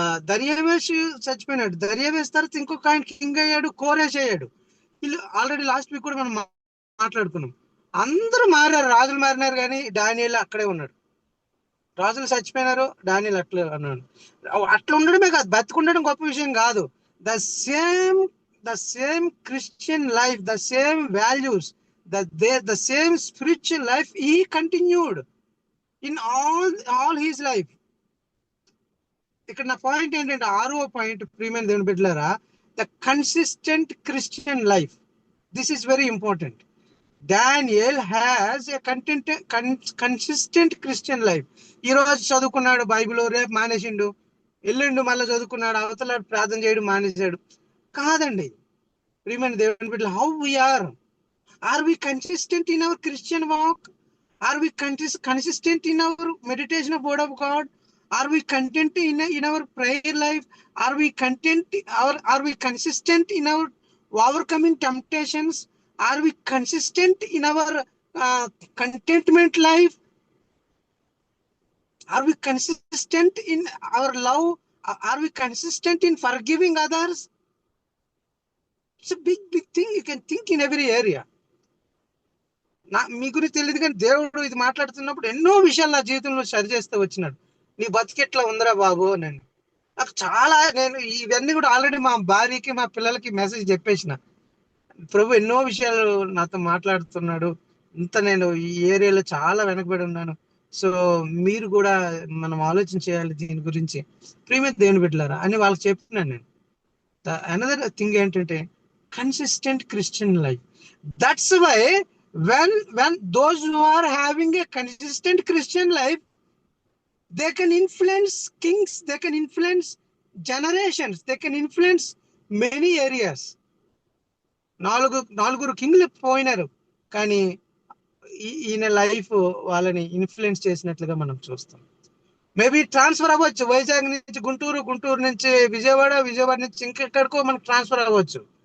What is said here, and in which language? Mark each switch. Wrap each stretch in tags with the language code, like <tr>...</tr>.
<te>దర్యావేష్ చచ్చిపోయినాడు. దర్యావేష్ తర్వాత ఇంకొక ఆయన కింగ్ అయ్యాడు, కోరేష్ అయ్యాడు. వీళ్ళు ఆల్రెడీ లాస్ట్ వీక్ కూడా మనం మాట్లాడుకున్నాం. అందరూ మారారు, రాజులు మారినారు, కానీ దానియేలు అక్కడే ఉన్నాడు. రాజులు చచ్చిపోయినారు, దానియేలు అట్లా అన్నాడు. అట్లా ఉండడమే కాదు, బతుకుండడం గొప్ప విషయం కాదు.</te> <en>The same Christian life, the same values, the same spiritual life he continued in all his life.</en> <te>ఇక్కడ నా పాయింట్ ఏంటంటే 6వ పాయింట్, ప్రియమైన దేవుని బిడ్డలారా,</te> <en>The consistent Christian life. This is very important. Daniel has a consistent Christian life.</en> <te>ఈ రోజు చదువుకున్నాడు బైబిల్, రేపు మానేసిండు, ఎల్లుండు మళ్ళీ చదువుకున్నాడు, అవతల ప్రార్థన చేయడం మానేశాడు. కాదండి ప్రియమైన దేవుని బిడ్డలు,</te> <en>How we are we consistent in our Christian walk? Are we consistent in our meditation of word of God? Are we content in our prayer life? Are we content? Are we consistent in our overcoming temptations? Are we consistent in our contentment life? Are we consistent in our love? Are we consistent in forgiving others? It's a big thing. You can think in every area.</en> <te>మీ గురించి తెలియదు కానీ దేవుడు ఇది మాట్లాడుతున్నప్పుడు ఎన్నో విషయాలు నా జీవితంలో సరి చేస్తూ వచ్చినాడు. నీ బతికెట్లా ఉందిరా బాబు అని. నాకు చాలా, నేను ఇవన్నీ కూడా ఆల్రెడీ మా భార్యకి మా పిల్లలకి మెసేజ్ చెప్పేసిన. ప్రభు ఎన్నో విషయాలు నాతో మాట్లాడుతున్నాడు. ఇంత నేను ఈ ఏరియాలో చాలా వెనకబడి ఉన్నాను. సో మీరు కూడా మనం ఆలోచన చేయాలి దీని గురించి, ప్రియమైన దేవుని బిడ్డలారా అని వాళ్ళకి చెప్పినాను నేను.</te> <en>Another thing ఏంటంటే consistent Christian life. That's why when those who are having a consistent Christian life, they can influence kings, they can influence generations, they can influence many areas.</en> <te>నాలుగురు కింగ్లు పోయినారు కానీ ఈయన లైఫ్ వాళ్ళని ఇన్ఫ్లుయెన్స్ చేసినట్లుగా మనం చూస్తాం. Maybe transfer అవ్వచ్చు, వైజాగ్ నుంచి గుంటూరు, గుంటూరు నుంచి విజయవాడ, విజయవాడ నుంచి ఇంకెక్కడికో మనకు ట్రాన్స్ఫర్ అవ్వచ్చు.</te>